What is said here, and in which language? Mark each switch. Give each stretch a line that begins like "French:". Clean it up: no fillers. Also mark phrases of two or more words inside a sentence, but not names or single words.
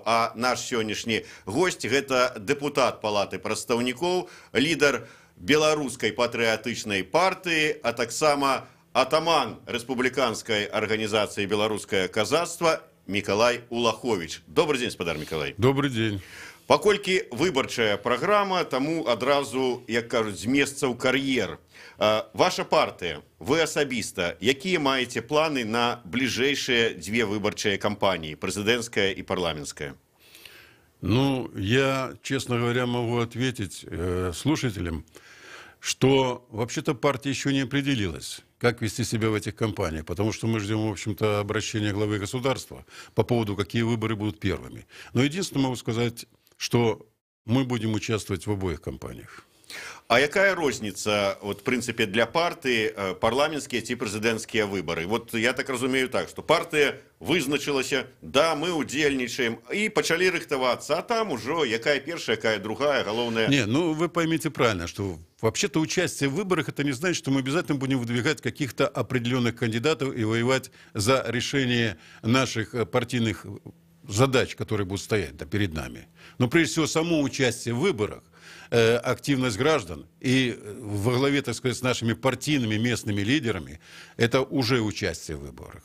Belarusian: А наш сённяшні госць – гэта дэпутат Палаты прадстаўнікоў, лідар беларускай патрыятычнай партыі, а таксама атаман рэспубліканскай арганізацыі «Беларускае казацтва» Мікалай Улахович.
Russian: Добрый день,
Belarusian: спадар Мікалай.
Russian: Добрый день.
Belarusian: Паколькі выбарчая праграма, таму адразу, як кажуць, з месца ў кар'ер. Ваша партыя, вы асабіста, якія маеце планы на бліжэйшыя две выбарчыя кампаніі, прэзідэнцкая и парламентская?
Russian: Ну, я, честно говоря, могу ответить слушателям, что вообще-то партия еще не определилась, как вести себя в этих кампаниях, потому что мы ждем, в общем-то, обращения главы государства по поводу, какие выборы будут первыми. Но единственное могу сказать, что мы будем участвовать в обоих кампаниях.
Belarusian: А якая розница,
Russian: вот, в принципе, для партии парламентские
Belarusian: ці прэзідэнцкія выборы?
Russian: Вот я так
Belarusian: разумею так, что партия вызначилася, да, мы удзельнічаем, и пачалі рыхтавацца,
Russian: а там уже
Belarusian: якая первая, якая другая, головная...
Russian: Не, ну вы поймите правильно, что вообще-то участие в выборах, это не значит, что мы обязательно будем выдвигать каких-то определенных кандидатов и воевать за решение наших партийных задач, которые будут стоять перед нами. Но прежде всего само участие в выборах, активность граждан и во главе, так сказать, с нашими партийными местными лидерами, это уже участие в выборах.